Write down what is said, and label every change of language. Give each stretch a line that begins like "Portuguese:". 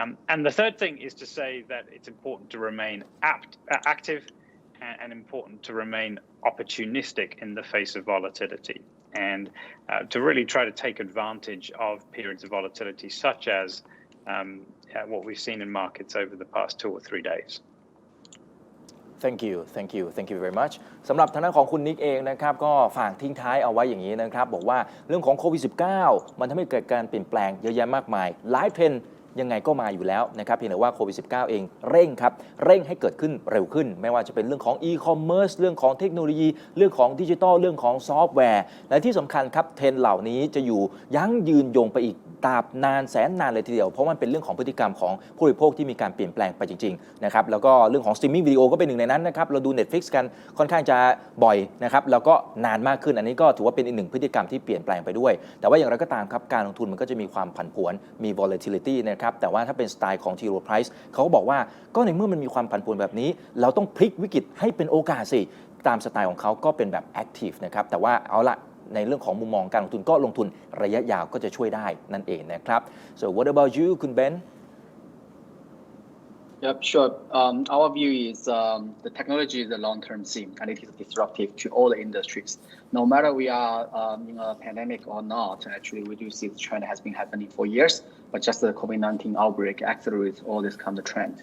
English: And the third thing is to say that it's important to remain active and important to remain opportunistic in the face of volatility and to really try to take advantage of periods of volatility such as what we've seen in markets over the past 2 or 3 days. Thank you very much
Thai: สำหรับทางด้านของคุณนิกเองนะครับก็ฝากทิ้งท้ายเอาไว้อย่างนี้นะครับบอกว่าเรื่องของโควิด -19 มันทำให้เกิดการเปลี่ยนแปลงเยอะแยะมากมายหลายเทรนด์ยังไงก็มาอยู่แล้วนะครับเพียงแต่ว่าโควิด -19 เองเร่ งให้เกิดขึ้นเร็วขึ้นไม่ว่าจะเป็นเรื่องของ e-commerce เรื่องของเทคโนโลยีเรื่องของดิจิทัลเรื่องของซอฟต์แวร์และที่สำคัญครับเทรนด์เหล่านี้จะอยู่ยั้งยืนยงไปอีกตราบนานแสนนานเลยทีเดียวเพราะมันเป็นเรื่องของพฤติกรรมของผู้บริโภคที่มีการเปลี่ยนแปลงไปจริงๆนะครับแล้วก็เรื่องของสตรีมมิ่งวิดีโอก็เป็นหนึ่งในนั้นนะครับเราดู Netflix กันค่อนข้างจะ บ่อยนะครับแล้วก็นานมากขึ้นอันนี้ก็ถือว่าเป็นอีกหนึ่งพฤติกรรมที่เปลี่ยนแปลงไปด้วยแต่ว่าอย่างไรก็ตามครับการลงทุนมันก็จะมีความผันผวนมี volatility นะครับแต่ว่าถ้าเป็นสไตล์ของ T.Rowe Price เขาก็บอกว่าก็ในเมื่อมันมีความผันผวนแบบนี้เราต้องพลิกวิกฤตให้เป็นโอกาสสิตามสไตล์ของเขาก็เป็นแบบ active นะครับแต่ว่าเอาละในเรื่องของมุมมองการลงทุนก็ลงทุนระยะยาวก็จะช่วยได้นั่นเองนะครับ
English: so what about you
Thai: คุณเบน
English: Yep, sure. Our view is the technology is a long-term theme and it is disruptive to all the industries. No matter we are in a pandemic or not, actually we do see the trend has been happening for years, but just the COVID-19 outbreak accelerates all this kind of trend.